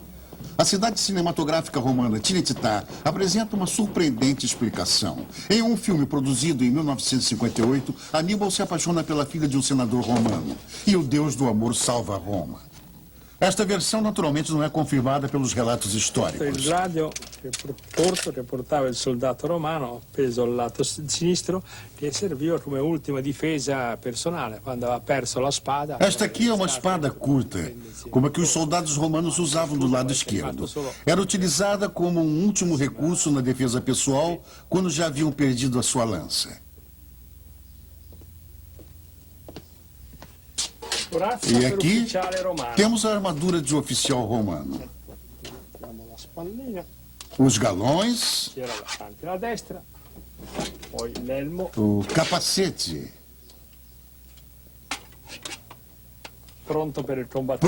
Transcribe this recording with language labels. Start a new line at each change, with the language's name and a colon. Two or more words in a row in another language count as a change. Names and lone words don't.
Portuguese: A cidade cinematográfica romana Tinetitá apresenta uma surpreendente explicação. Em um filme produzido em 1958, Aníbal se apaixona pela filha de um senador romano. E o deus do amor salva Roma. Esta versão, naturalmente, não é confirmada pelos relatos históricos.
Italian: Il radio riportava il soldato romano appeso al lato sinistro che serviva come ultima difesa personale quando aveva perso la spada.
Portuguese: Esta aqui é uma espada curta, como a que os soldados romanos usavam do lado esquerdo. Era utilizada como um último recurso na defesa pessoal quando já haviam perdido a sua lança.
Italian: Corazza E per
Portuguese: aqui
Italian: ufficiale romano.
Portuguese: temos a armadura de oficial romano.
Italian: Abbiamo la spallina,
Portuguese: Os galões,
Italian: c'era davanti alla destra, poi l'elmo,
Portuguese: o capacete,
Italian: pronto per il combattimento.